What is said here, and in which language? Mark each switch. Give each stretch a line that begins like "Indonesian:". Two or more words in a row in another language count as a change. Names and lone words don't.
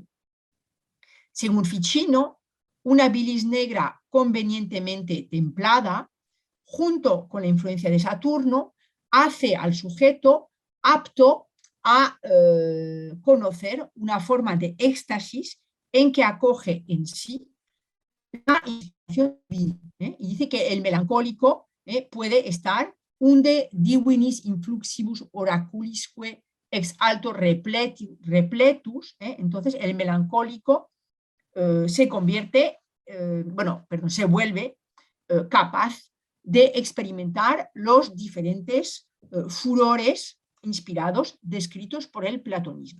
Spanish: Según Ficino, una bilis negra convenientemente templada, junto con la influencia de Saturno, hace al sujeto apto a conocer una forma de éxtasis en que acoge en sí la inspiración divina. Y dice que el melancólico puede estar
Latin: unde divinis influxibus oraculisque ex alto repletus.
Spanish: Entonces el melancólico se vuelve capaz de experimentar los diferentes furores inspirados descritos por el platonismo.